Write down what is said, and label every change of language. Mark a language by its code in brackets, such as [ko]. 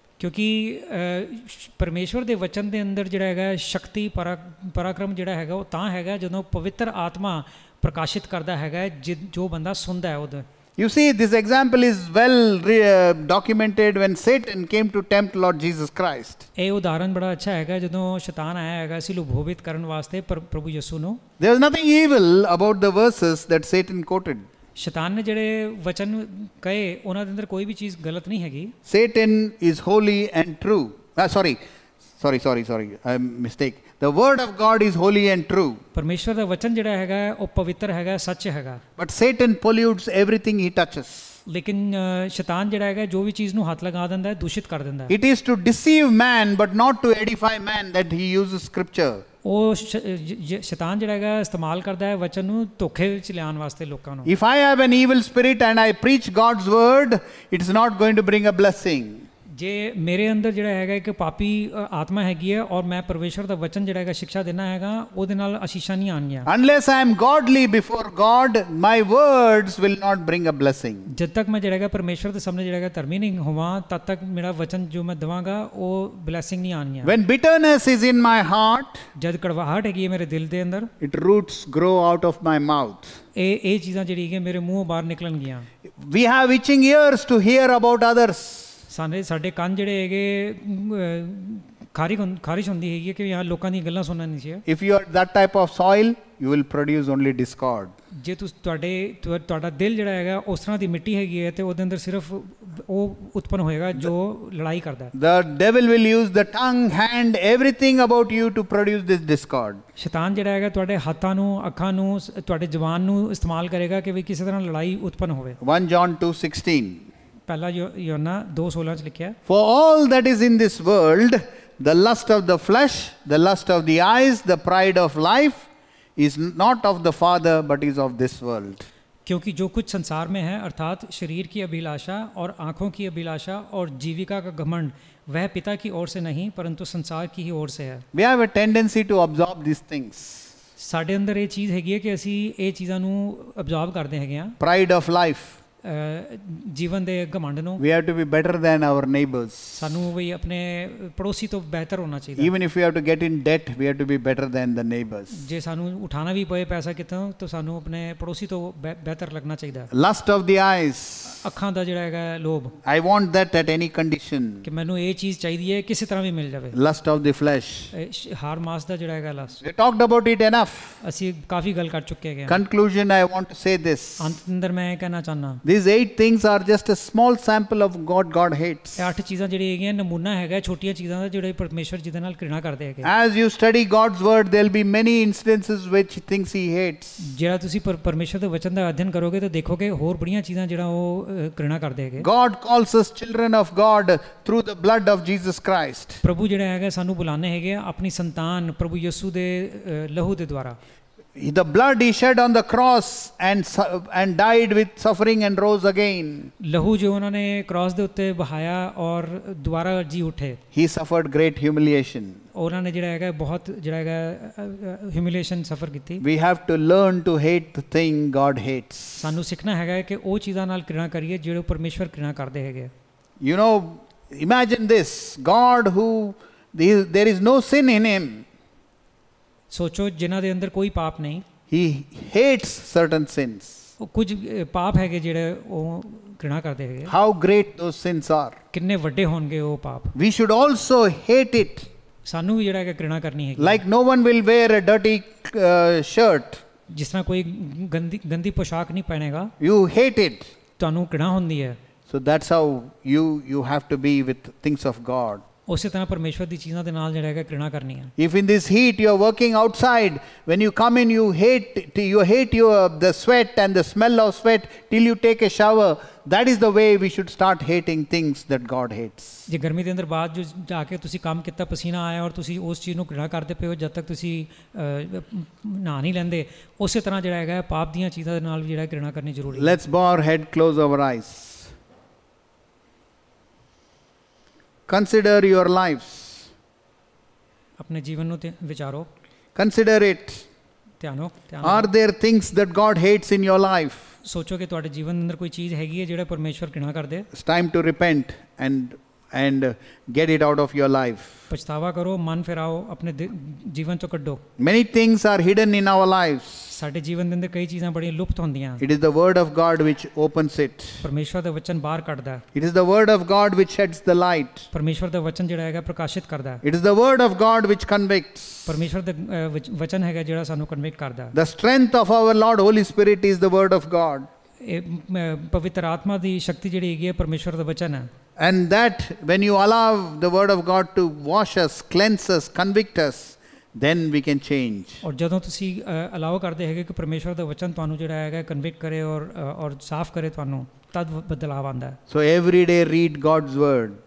[pa] ਕਿਉਂਕਿ ਪਰਮੇਸ਼ਵਰ ਦੇ ਵਚਨ ਦੇ ਅੰਦਰ ਜਿਹੜਾ ਹੈਗਾ ਸ਼ਕਤੀ ਪਰਾਕਰਮ ਜਿਹੜਾ ਹੈਗਾ ਉਹ ਤਾਂ ਹੈਗਾ ਜਦੋਂ ਪਵਿੱਤਰ ਆਤਮਾ ਪ੍ਰਕਾਸ਼ਿਤ ਕਰਦਾ ਹੈਗਾ ਜੋ ਬੰਦਾ ਸੁਣਦਾ ਹੈ ਉਹਦਾ। [en] You see, this example is well documented when Satan came to tempt Lord Jesus Christ. [pa] ਇਹ ਉਦਾਹਰਣ ਬੜਾ ਅੱਛਾ ਹੈਗਾ ਜਦੋਂ ਸ਼ੈਤਾਨ ਆਇਆ ਹੈਗਾ ਸੀ ਲੁਭੋਵਿਤ ਕਰਨ ਵਾਸਤੇ ਪ੍ਰਭੂ ਯਿਸੂ ਨੂੰ। [en] There was nothing evil about the verses that Satan quoted. [pa] ਸ਼ੈਤਾਨ ਨੇ ਜਿਹੜੇ ਵਚਨ ਕਹੇ ਉਹਨਾਂ ਦੇ ਅੰਦਰ ਕੋਈ ਵੀ ਚੀਜ਼ ਗਲਤ ਨਹੀਂ ਹੈਗੀ। [en] Satan is holy and true. Sorry, I mistake. The word of God is holy and true. [pa] ਪਰਮੇਸ਼ਵਰ ਦਾ ਵਚਨ ਜਿਹੜਾ ਹੈਗਾ ਹੈ, ਉਹ ਪਵਿੱਤਰ ਹੈਗਾ, ਸੱਚ ਹੈਗਾ। [en] But Satan pollutes everything he touches. [pa] ਲੇਕਿਨ ਸ਼ੈਤਾਨ ਜਿਹੜਾ ਹੈਗਾ ਜੋ ਵੀ ਚੀਜ਼ ਨੂੰ ਹੱਥ ਲਗਾ ਦਿੰਦਾ ਹੈ, ਦੂਸ਼ਿਤ ਕਰ ਦਿੰਦਾ ਹੈ। [en] It is to deceive man but not to edify man that he uses scripture. [pa] ਉਹ ਸ਼ੈਤਾਨ ਜਿਹੜਾ ਹੈਗਾ ਇਸਤੇਮਾਲ ਕਰਦਾ ਹੈ ਵਚਨ ਨੂੰ ਧੋਖੇ ਵਿੱਚ ਲਿਆਉਣ ਵਾਸਤੇ ਲੋਕਾਂ ਨੂੰ। [en] If I have an evil spirit and I preach God's word, it is not going to bring a blessing. [pa] ਜੇ ਮੇਰੇ ਅੰਦਰ ਜਿਹੜਾ ਹੈਗਾ ਇੱਕ ਪਾਪੀ ਆਤਮਾ ਹੈਗੀ ਹੈ ਔਰ ਮੈਂ ਪਰਮੇਸ਼ਰ ਦਾ ਵਚਨ ਜਿਹੜਾ ਹੈਗਾ ਸਿੱਖਿਆ ਦੇਣਾ ਹੈਗਾ, ਉਹਦੇ ਨਾਲ ਆਸ਼ੀਸ਼ਾਂ ਨਹੀਂ ਆਉਣਗੀਆਂ। [en] Unless I am godly before God, my words will not bring a blessing. [pa] ਜਦ ਤੱਕ ਮੈਂ ਜਿਹੜਾ ਹੈਗਾ ਪਰਮੇਸ਼ਰ ਦੇ ਸਾਹਮਣੇ ਜਿਹੜਾ ਹੈਗਾ ਧਰਮੀ ਨਹੀਂ ਹੋਵਾਂ, ਤਦ ਤੱਕ ਮੇਰਾ ਵਚਨ ਜੋ ਮੈਂ ਦਵਾਂਗਾ ਉਹ ਬਲੈਸਿੰਗ ਨਹੀਂ ਆਉਣਗੀਆਂ। [en] When bitterness is in my heart, [pa] ਜਦ ਕੜਵਾਹਟ ਹੈਗੀ ਹੈ ਮੇਰੇ ਦਿਲ ਦੇ ਅੰਦਰ, [en] its roots grow out of my mouth. [pa] ਇਹ ਚੀਜ਼ਾਂ ਜਿਹੜੀ ਹੈਗੀਆਂ ਮੇਰੇ ਮੂੰਹੋਂ ਬਾਹਰ ਨਿਕਲਣਗੀਆਂ। [en] We have itching ears to hear about others. [pa] ਸਾਡੇ ਕੰਨ ਜਿਹੜੇ ਹੈਗੇ ਖਾਰਿਸ਼ ਹੁੰਦੀ ਹੈਗੀ ਕਿ ਯਾਰ ਲੋਕਾਂ ਦੀਆਂ ਗੱਲਾਂ ਸੁਣਨਾ ਨਹੀਂ ਚਾਹੀਏ। [en] If you are that type of soil, you will produce only discord. [pa] ਜੇ ਤੁਹਾਡਾ ਦਿਲ ਜਿਹੜਾ ਹੈਗਾ ਉਸ ਤਰ੍ਹਾਂ ਦੀ ਮਿੱਟੀ ਹੈਗੀ ਹੈ ਤੇ ਉਹਦੇ ਅੰਦਰ ਸਿਰਫ ਉਹ ਉਤਪਨ ਹੋਏਗਾ ਜੋ ਲੜਾਈ ਕਰਦਾ ਹੈ। [en] The devil will use the tongue, hand, everything about you to produce this discord. [pa] ਸ਼ੈਤਾਨ ਜਿਹੜਾ ਹੈਗਾ ਤੁਹਾਡੇ ਹੱਥਾਂ ਨੂੰ, ਅੱਖਾਂ ਨੂੰ, ਤੁਹਾਡੇ ਜ਼ੁਬਾਨ ਨੂੰ ਇਸਤੇਮਾਲ ਕਰੇਗਾ ਕਿ ਵੀ ਕਿਸੇ ਤਰ੍ਹਾਂ ਲੜਾਈ ਉਤਪਨ ਹੋਵੇ। [en] 1 John 2:16. [pa] ਪਹਿਲਾ ਯੋਹੰਨਾ 2:16 ਚ ਲਿਖਿਆ, [en] For all that is in this world, the lust of the flesh, the lust of the eyes, the pride of life, is not of the Father but is of this world. [hi] क्योंकि जो कुछ संसार में है अर्थात शरीर की अभिलाषा और आँखों की अभिलाषा और जीविका का घमंड, वह पिता की ओर से नहीं परंतु संसार की ही ओर से है। [en] We have a tendency to absorb these things. [pa] ਸਾਡੇ ਅੰਦਰ ਇਹ ਚੀਜ਼ ਹੈਗੀ ਹੈ ਕਿ ਅਸੀਂ ਇਹ ਚੀਜ਼ਾਂ ਨੂੰ ਅਬਜ਼ਰਵ ਕਰਦੇ ਹੈਗੇ ਹਾਂ। [en] Pride of life. [pa] ਜੀਵਨ ਦੇ ਘਮੰਡ ਨੂੰ। [en] We have to be better than our neighbors. [pa] ਸਾਨੂੰ ਵੀ ਆਪਣੇ ਪੜੋਸੀ ਤੋਂ ਬਿਹਤਰ ਹੋਣਾ ਚਾਹੀਦਾ। [en] Even if we have to get in debt, we have to be better than the neighbors. [pa] ਜੇ ਸਾਨੂੰ ਉਠਾਣਾ ਵੀ ਪਏ ਪੈਸਾ ਕਿਤੋਂ ਤਾਂ ਸਾਨੂੰ ਆਪਣੇ ਪੜੋਸੀ ਤੋਂ ਬਿਹਤਰ ਲੱਗਣਾ ਚਾਹੀਦਾ। [en] Lust of the eyes. [pa] ਅੱਖਾਂ ਦਾ ਜਿਹੜਾ ਹੈਗਾ ਲੋਭ। [en] I want that at any condition. [pa] ਕਿ ਮੈਨੂੰ ਇਹ ਚੀਜ਼ ਚਾਹੀਦੀ ਹੈ ਕਿਸੇ ਤਰ੍ਹਾਂ ਵੀ ਮਿਲ ਜਾਵੇ। [en] Lust of the flesh. [pa] ਹਾਰ ਮਾਸ ਦਾ ਜਿਹੜਾ ਹੈਗਾ lust. [en] We talked about it enough. [pa] ਅਸੀਂ ਕਾਫੀ ਗੱਲ ਕਰ ਚੁੱਕੇ ਹੈਗੇ। [en] Conclusion, I want to say this. [pa] ਅੰਤ ਅੰਦਰ ਮੈਂ ਇਹ ਕਹਿਣਾ ਚਾਹੁੰਦਾ, [en] These 8 things are just a small sample of what God hates. [pa] ਇਹ 8 ਚੀਜ਼ਾਂ ਜਿਹੜੀਆਂ ਹੈਗੀਆਂ ਨਮੂਨਾ ਹੈਗਾ ਛੋਟੀਆਂ ਚੀਜ਼ਾਂ ਦਾ ਜਿਹੜੇ ਪਰਮੇਸ਼ਰ ਜਿਹਦੇ ਨਾਲ ਘਿਰਣਾ ਕਰਦੇ ਹੈਗੇ। [en] As you study God's word, there will be many instances which things he hates. [pa] ਜਿਹੜਾ ਤੁਸੀਂ ਪਰਮੇਸ਼ਰ ਦੇ ਵਚਨ ਦਾ ਅਧਿਐਨ ਕਰੋਗੇ ਤਾਂ ਦੇਖੋਗੇ ਹੋਰ ਬੜੀਆਂ ਚੀਜ਼ਾਂ ਜਿਹੜਾ ਉਹ ਘਿਰਣਾ ਕਰਦੇ ਹੈਗੇ। [en] God calls us children of God through the blood of Jesus Christ. [pa] ਪ੍ਰਭੂ ਜਿਹੜਾ ਹੈਗਾ ਸਾਨੂੰ ਬੁਲਾਣੇ ਹੈਗੇ ਆਪਣੀ ਸੰਤਾਨ ਪ੍ਰਭੂ ਯਿਸੂ ਦੇ ਲਹੂ ਦੇ ਦੁਆਰਾ। [en] The blood he shed on the cross and died with suffering and rose again. [pa] ਲਹੂ ਜੋ ਉਹਨਾਂ ਨੇ ਕ੍ਰਾਸ ਦੇ ਉੱਤੇ ਬਹਾਇਆ ਔਰ ਦੁਬਾਰਾ ਜੀ ਉਠੇ। [en] He suffered great humiliation. [pa] ਉਹਨਾਂ ਨੇ ਜਿਹੜਾ ਹੈਗਾ ਬਹੁਤ ਜਿਹੜਾ ਹੈਗਾ [en] humiliation suffer [pa] ਕੀਤੀ। [en] We have to learn to hate the thing God hates. [pa] ਸਾਨੂੰ ਸਿੱਖਣਾ ਹੈਗਾ ਕਿ ਉਹ ਚੀਜ਼ਾਂ ਨਾਲ ਘਿਰਣਾ ਕਰੀਏ ਜਿਹੜੇ ਪਰਮੇਸ਼ਵਰ ਘਿਰਣਾ ਕਰਦੇ ਹੈਗੇ। [en] You know, imagine this, God who there is no sin in him. [pa] ਸੋਚੋ ਜਿਨ੍ਹਾਂ ਦੇ ਅੰਦਰ ਕੋਈ ਪਾਪ ਨਹੀਂ, [en] he hates certain sins. [pa] ਉਹ ਕੁਝ ਪਾਪ ਹੈਗੇ ਜਿਹੜੇ ਉਹ ਘਿਰਣਾ ਕਰਦੇ ਹੈਗੇ। [en] How great those sins are. [pa] ਕਿੰਨੇ ਵੱਡੇ ਹੋਣਗੇ ਉਹ ਪਾਪ। [en] We should also hate it. [pa] ਸਾਨੂੰ ਵੀ ਜਿਹੜਾ ਹੈਗਾ ਘਿਰਣਾ ਕਰਨੀ ਹੈਗੀ। [en] Like no one will wear a dirty shirt. [pa] ਜਿਸ ਤਰ੍ਹਾਂ ਕੋਈ ਗੰਦੀ ਪੋਸ਼ਾਕ ਨਹੀਂ ਪਹਿਨੇਗਾ। [en] You hate it. [pa] ਤੁਹਾਨੂੰ ਘਿਰਣਾ ਹੁੰਦੀ ਹੈ। [en] So that's how you have to be with things of God. [pa] ਉਸੇ ਤਰ੍ਹਾਂ ਪਰਮੇਸ਼ਵਰ ਦੀ ਚੀਜ਼ਾਂ ਦੇ ਨਾਲ ਜਿਹੜਾ ਹੈਗਾ ਘਿਰਣਾ ਕਰਨੀ ਹੈ। [en] If in this heat you are working outside, when you come in you hate the sweat and the smell of sweat till you take a shower. That is the way we should start hating things that God hates. [pa] ਜੇ ਗਰਮੀ ਦੇ ਅੰਦਰ ਬਾਅਦ ਜੋ ਜਾ ਕੇ ਤੁਸੀਂ ਕੰਮ ਕੀਤਾ ਪਸੀਨਾ ਆਇਆ ਔਰ ਤੁਸੀਂ ਉਸ ਚੀਜ਼ ਨੂੰ ਘਿਰਣਾ ਕਰਦੇ ਪਏ ਹੋ ਜਦ ਤੱਕ ਤੁਸੀਂ ਨਹਾ ਨਹੀਂ ਲੈਂਦੇ, ਉਸੇ ਤਰ੍ਹਾਂ ਜਿਹੜਾ ਹੈਗਾ ਪਾਪ ਦੀਆਂ ਚੀਜ਼ਾਂ ਦੇ ਨਾਲ ਵੀ ਜਿਹੜਾ ਘਿਰਣਾ ਕਰਨੀ ਜ਼ਰੂਰੀ ਹੈ। [en] Let's bow our head, close our eyes. Consider your lives. [pa] ਆਪਣੇ ਜੀਵਨ ਨੂੰ ਵਿਚਾਰੋ। [en] Consider it. [pa] ਧਿਆਨੋ। [en] Are there things that God hates in your life? [pa] ਸੋਚੋ ਕਿ ਤੁਹਾਡੇ ਜੀਵਨ ਦੇ ਅੰਦਰ ਕੋਈ ਚੀਜ਼ ਹੈਗੀ ਹੈ ਜਿਹੜਾ ਪਰਮੇਸ਼ਵਰ ਘਿਰਣਾ ਕਰਦੇ। [en] It's time to repent and get it out of your life. [pa] ਪਛਤਾਵਾ ਕਰੋ, ਮਨ ਫਿਰਾਓ, ਆਪਣੇ ਜੀਵਨ ਚੋਂ ਕੱਢੋ। [en] Many things are hidden in our lives. [pa] ਸਾਡੇ ਜੀਵਨ ਦੇ ਅੰਦਰ ਕਈ ਚੀਜ਼ਾਂ ਬੜੀਆਂ ਲੁਪਤ ਹੁੰਦੀਆਂ। [en] It is the word of God which opens it. [pa] ਪਰਮੇਸ਼ਵਰ ਦਾ ਵਚਨ ਬਾਹਰ ਕੱਢਦਾ ਹੈ। [en] It is the word of God which sheds the light. [pa] ਪਰਮੇਸ਼ਵਰ ਦਾ ਵਚਨ ਜਿਹੜਾ ਹੈਗਾ ਪ੍ਰਕਾਸ਼ਿਤ ਕਰਦਾ ਹੈ। [en] It is the word of God which convicts. [pa] ਪਰਮੇਸ਼ਵਰ ਦਾ ਵਚਨ ਹੈਗਾ ਜਿਹੜਾ ਸਾਨੂੰ ਕਨਵਿਕਟ ਕਰਦਾ ਹੈ। [en] The strength of our Lord Holy Spirit is the word of God. [pa] ਇਹ ਪਵਿੱਤਰ ਆਤਮਾ ਦੀ ਸ਼ਕਤੀ ਜਿਹੜੀ ਹੈਗੀ ਹੈ ਪਰਮੇਸ਼ਵਰ ਦਾ ਵਚਨ ਹੈ। [en] And that when you allow the word of God to wash us, cleanse us, convict us, then we can change. [pa] ਔਰ ਜਦੋਂ ਤੁਸੀਂ ਅਲਾਓ ਕਰਦੇ ਹੈਗੇ ਕਿ ਪਰਮੇਸ਼ਵਰ ਦਾ ਵਚਨ ਤੁਹਾਨੂੰ ਜਿਹੜਾ ਹੈਗਾ ਕਨਵਿਕਟ ਕਰੇ ਔਰ ਸਾਫ਼ ਕਰੇ ਤੁਹਾਨੂੰ, ਤਦ ਬਦਲਾਵ ਆਉਂਦਾ ਹੈ। [en] So every day read God's word